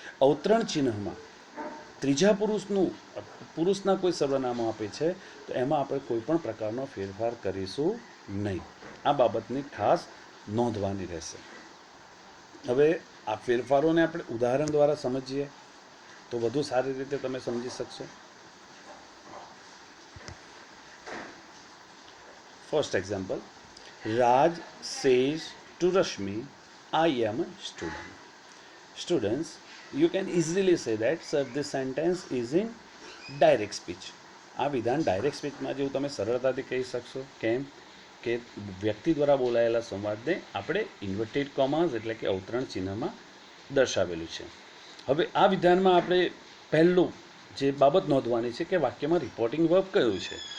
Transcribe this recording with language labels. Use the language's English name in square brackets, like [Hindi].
[Gujarati] અવતરણ ચિહ્નમાં ત્રીજા પુરુષના કોઈ સર્વનામો આપે છે તો એમાં આપણે કોઈ પણ પ્રકારનો ફેરફાર કરીશું નહીં. આ બાબતની ખાસ નોંધવાની રહેશે. હવે આ ફેરફારોને આપણે ઉદાહરણ દ્વારા સમજીએ તો વધુ સારી રીતે તમે સમજી શકશો. [English] First example, Raj says to Rashmi, I am a student. Students, you can easily say that, sir, this sentence is in direct speech. [Gujarati] આ વિધાન ડાયરેક્ટ સ્પીચમાં જેવું તમે સરળતાથી કહી શકશો. કેમ કે વ્યક્તિ દ્વારા બોલાયેલા સંવાદને આપણે ઇન્વર્ટેડ કોમાસ એટલે કે અવતરણ ચિહ્નમાં દર્શાવેલું છે. હવે આ વિધાનમાં આપણે પહેલું જે બાબત નોંધવાની છે કે વાક્યમાં રિપોર્ટિંગ વર્બ કયું છે.